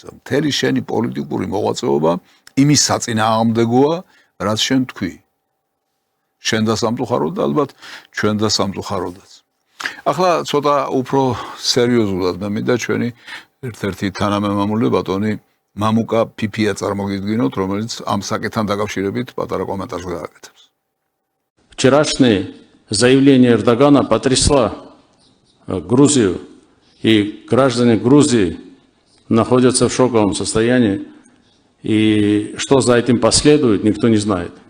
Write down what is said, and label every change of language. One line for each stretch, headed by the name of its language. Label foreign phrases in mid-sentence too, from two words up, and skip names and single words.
Georgian: მთელი შენი პოლიტიკური მოღვაწეობა იმის საწინააღმდეგოა, რაც შენ თქვი. შენ და სამწუხაროდ და ალბათ ჩვენ და სამწუხაროდაც. ახლა ცოტა უფრო სერიოზულად მე მინდა ჩვენი ერთ-ერთი თანამემამული ბატონი მამუკა ფიფია წარმოგიდგინოთ, რომელიც ამ საკითხთან დაკავშირებით პატარა კომენტარს გააკეთებს.
Russian: Вчерашнее заявление Эрдогана потрясло Грузию, и граждане Грузии находятся в шоковом состоянии, и что за этим последует, никто не знает.